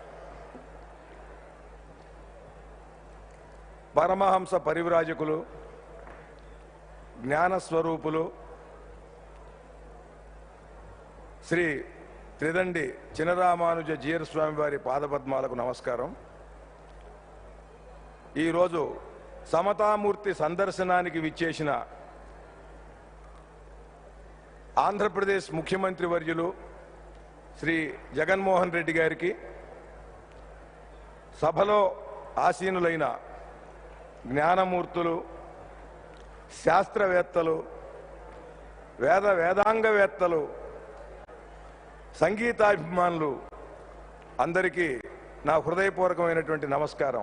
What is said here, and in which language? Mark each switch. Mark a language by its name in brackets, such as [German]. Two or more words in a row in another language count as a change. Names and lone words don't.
[Telugu] పరమహంస పరివ్రాజకులు, జ్ఞాన స్వరూపులు, శ్రీ త్రిదండి శ్రీ రామానుజ జీయర్ స్వామివారి పాదపద్మాలకు నమస్కారం. ఈ రోజు సమతామూర్తి సందర్శనానికి విచ్చేసిన ఆంధ్ర ప్రదేశ్ ముఖ్యమంత్రి వర్యులు శ్రీ జగన్ మోహన్ రెడ్డి గారికి సభలో ఆసీనులైన జ్ఞానమూర్తులు శాస్త్రవేత్తలు, వేదాంగవేత్తలు, సంగీతాభిమానులు అందరికీ నా హృదయపూర్వకమైనటువంటి నమస్కారం.